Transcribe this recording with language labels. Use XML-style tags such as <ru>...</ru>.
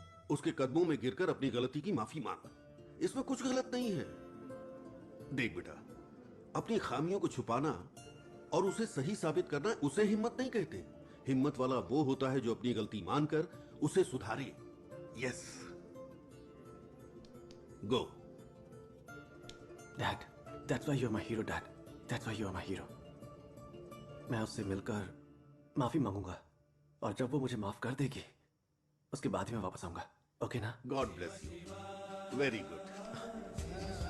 <hi>उसके कदमों में गिरकर अपनी गलती की माफी मांग। इसमें कुछ गलत नहीं है। देख बेटा, अपनी खामियों को छुपाना और उसे सही साबित करना, उसे हिम्मत नहीं कहते। हिम्मत वाला वो होता है जो अपनी गलती मानकर उसे सुधारे।</hi> <en>Yes, go. Dad, that's why you're my hero, Dad. That's why you're my hero.</en> <hi>मैं उससे मिलकर माफी मांगूंगा और जब वो मुझे माफ कर देगी उसके बाद ही मैं वापस आऊंगा। ओके ना?</hi> <en>God bless you. Very good.</en>